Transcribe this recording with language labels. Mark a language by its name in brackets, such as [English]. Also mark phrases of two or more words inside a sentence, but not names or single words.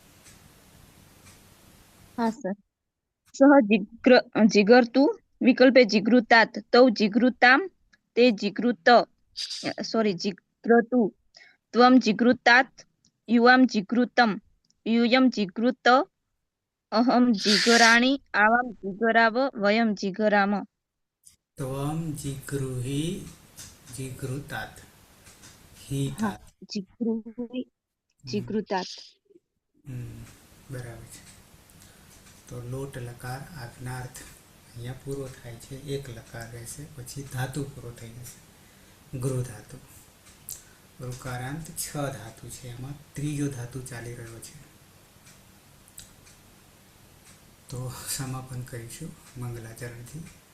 [Hindi] हाँ सर [Sanskrit] सह जिगर्तु विकल्पे जिगृतात् तौ जिगृतां ते जिग्रतु त्वं जिगृतात् युवां जिगृतं यूयं जिगृत अहं जिगराणि आवां जिगराव वयं जिगराम ત્વમ જીગૃહી જીગૃતાत् હિતાत् जिगृतात् [Gujarati] બરાબર છે તો લોટ લકાર આજ્ઞાર્થ અહીંયા પૂરો થાય છે એક લકાર રહેશે પછી ધાતુ પૂરો થઈ જશે ગૃહ ધાતુ ઋકારાંત 6 ધાતુ છે એમાં ત્રીજો ધાતુ ચાલી રહ્યો છે તો સમાપન કરીશું મંગલાચરણથી.